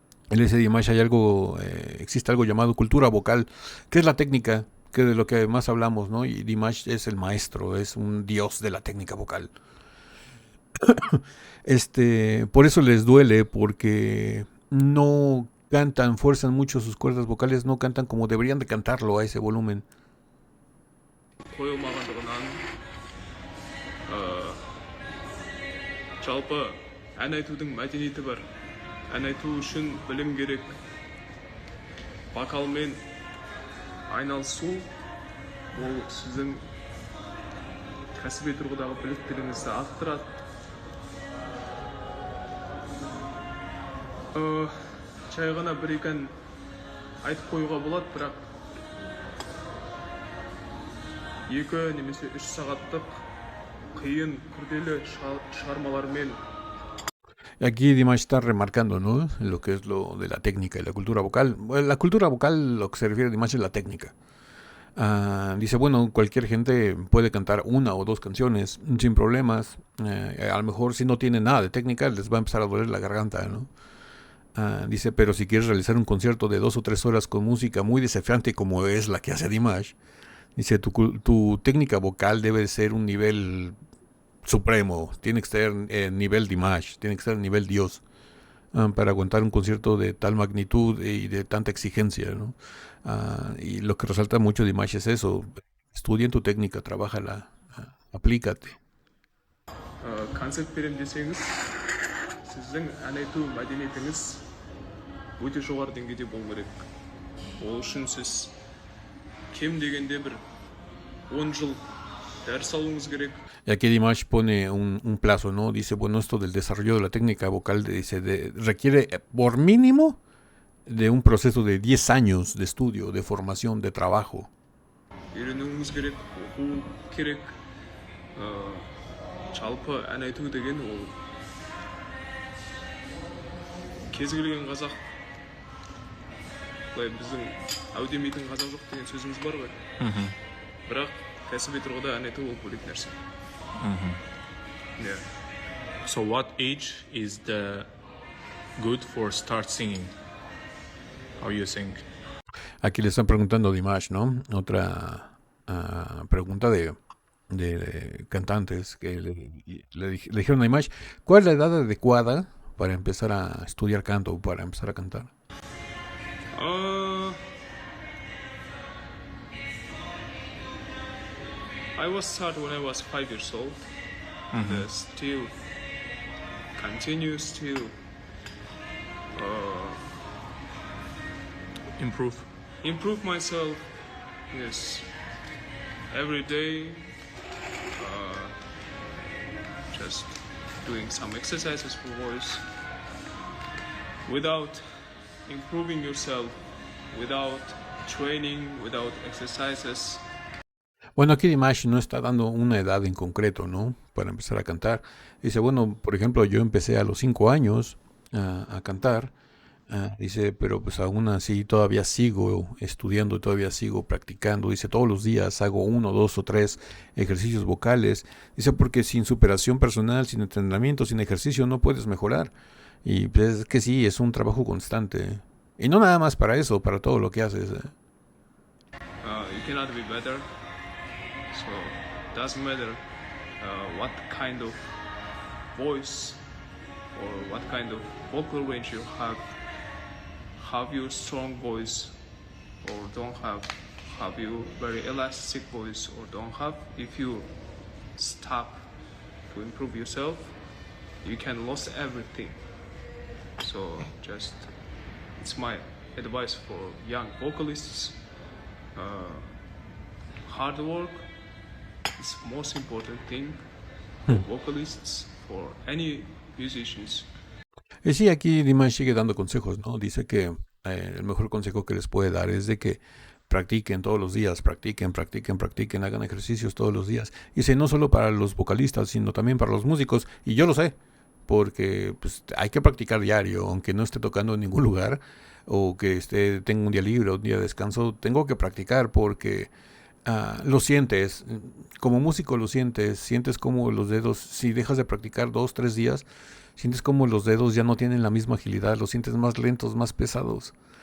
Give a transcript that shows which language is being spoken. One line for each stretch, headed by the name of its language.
Spanish: Él dice Dimash, existe algo llamado cultura vocal, que es la técnica, que de lo que más hablamos, ¿no? Y Dimash es el maestro, es un dios de la técnica vocal. Por eso les duele, porque no cantan, fuerzan mucho sus cuerdas vocales, no cantan como deberían de cantarlo a ese volumen.
Kazakh: қойылмағандығынан жалпы ән айтудың мәдениеті бар. Ән айту үшін білім керек. Вокалмен айналысу ол сіздің кәсіби тұрғыдағы біліктілігіңізді арттырады. Жай ғана бір-екі ән айтып қоюға болады, бірақ 2 немесе 3 сағаттық қиын, күрделі шығармалармен.
Spanish: Aquí Dimash está remarcando, ¿no? Lo que es lo de la técnica y la cultura vocal. Bueno, la cultura vocal, lo que se refiere a Dimash es la técnica. Dice, bueno, cualquier gente puede cantar 1 o 2 canciones sin problemas. A lo mejor si no tiene nada de técnica les va a empezar a doler la garganta, ¿no? Dice, pero si quieres realizar un concierto de 2 o 3 horas con música muy desafiante como es la que hace Dimash, dice, tu técnica vocal debe ser un nivel supremo, tiene que ser nivel Dimash, tiene que ser nivel Dios, para aguantar un concierto de tal magnitud y de tanta exigencia, ¿no? Y lo que resalta mucho Dimash es eso: estudia en tu técnica, trabájala, aplícate.
Kazakh: концерт берем десеңіз, сіздің ән айту мәдениетіңіз өте жоғары деңгейде болу керек. Ол үшін сіз кем дегенде бір 10 жыл дәріс алуыңыз керек.
Spanish: Y aquí Dimash pone un plazo, ¿no? Dice, bueno, esto del desarrollo de la técnica vocal requiere por mínimo de un proceso de 10 años de estudio, de formación, de trabajo.
Kazakh: үйренуіңіз керек, оқу керек. Жалпы ән айту деген ол кез келген қазақ, былай біздің әу демейтін қазақ жоқ деген сөзіміз бар ғой. Бірақ кәсіби тұрғыда ән айту ол бөлек нәрсе.
English: Yeah. So what age is the good for start singing? How you think?
Spanish: Aquí le están preguntando a Dimash, ¿no? Otra pregunta de cantantes que le dijeron a Dimash, ¿cuál es la edad adecuada para empezar a estudiar canto o para empezar a cantar?
English: I was started when I was 5 years old. Still continues to improve myself. Yes, every day. Just doing some exercises for voice. Without improving yourself, without training, without exercises.
Spanish: Bueno, aquí Dimash no está dando una edad en concreto, ¿no? Para empezar a cantar. Dice, bueno, por ejemplo, yo empecé a los 5 años a cantar. Dice, pero pues aún así todavía sigo estudiando, todavía sigo practicando. Dice, todos los días hago 1, 2 o 3 ejercicios vocales. Dice, porque sin superación personal, sin entrenamiento, sin ejercicio no puedes mejorar. Y pues es que sí, es un trabajo constante. Y no nada más para eso, para todo lo que haces.
English: You cannot be better. So it doesn't matter what kind of voice or what kind of vocal range you have you strong voice or don't have you very elastic voice or don't have. If you stop to improve yourself, you can lose everything. So just, it's my advice for young vocalists. Hard work is the most important thing for vocalists, for any musicians.
Spanish: Y sí, aquí Dimash sigue dando consejos, ¿no? Dice que el mejor consejo que les puede dar es de que practiquen todos los días, practiquen, hagan ejercicios todos los días. Y dice, no solo para los vocalistas, sino también para los músicos. Y yo lo sé, porque pues, hay que practicar diario, aunque no esté tocando en ningún lugar, o que tenga un día libre o un día de descanso, tengo que practicar porque lo sientes, como músico lo sientes como los dedos, si dejas de practicar 2, 3 días, sientes como los dedos ya no tienen la misma agilidad, los sientes más lentos, más pesados.